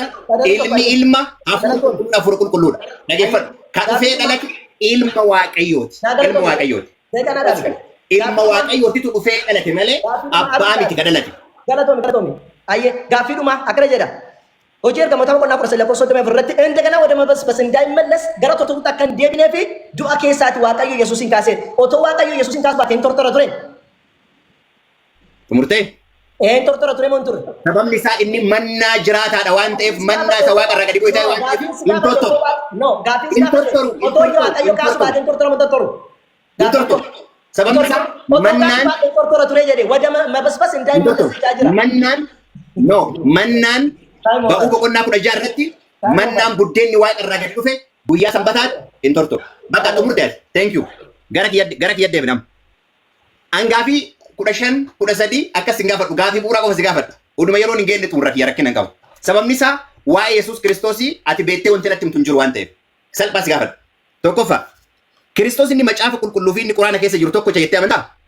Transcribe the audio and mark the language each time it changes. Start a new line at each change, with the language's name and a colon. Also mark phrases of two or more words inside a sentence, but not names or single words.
Oromo: Ilmi ilma hafuura qulqulluudha. Dhaggeeffadhu. Kan dhufee dhalate ilma Waaqayyooti. Ilma Waaqayyooti. Ilma Waaqayyootitu dhufee dhalate malee abbaa miti kan dhalate. Galatoon. Ayyee gaaffiidhuma akkana jedha. Hojii ergamoota boqonnaa 14 irratti
Amharic: እንደገና ወደ መበስበስ እንዳይመለስ
Oromo: gara tokkotti akka hin deebinee fi du'a keessaati Waaqayyo Yesuusin kaasee. Otoo Waaqayyo Yesuusin kaasuu baate hin tortora ture. Xumurtee? Hin tortora ture moo hin turre? Sababni isaa inni mannaa jiraataadha waan ta'eef mannaa isa waaqa irraa gadi bu'ee waan ta'eef hin tortoru. No gaaffiin isaa tortoru. Otoo Waaqayyo kaasuu baate hin tortora moo tortoru? Hin tortoru. Sababni isaa mannaan tortora ture jedhe
Amharic: ወደ መበስበስ እንዳይመለስ
Oromo: jira. Mannaan ba'uu boqonnaa 16 irratti mannaan buddeenni waaqa irraa gadi dhufe guyyaa sanbataatti hin tortoru. Bakka xumurtees.
English: Thank you.
Oromo: Gara kiyya deebinam. An gaafii 15 13 akkas hin gaafadhu gaafii bu'uuraa qofa si gaafadha. Oduma yeroon hin geenne xumurra kiyya rakkina hin qabu. Sababni isaa waa'ee Yesuus Kiristoosii ati beektee wanti natti himtu hin jiru waan ta'eef. Salphaa si gaafadha. Tokkoffaa Kiristoos inni macaafa qulqulluu fi inni quraana keessa jiru tokko jettee amantaa?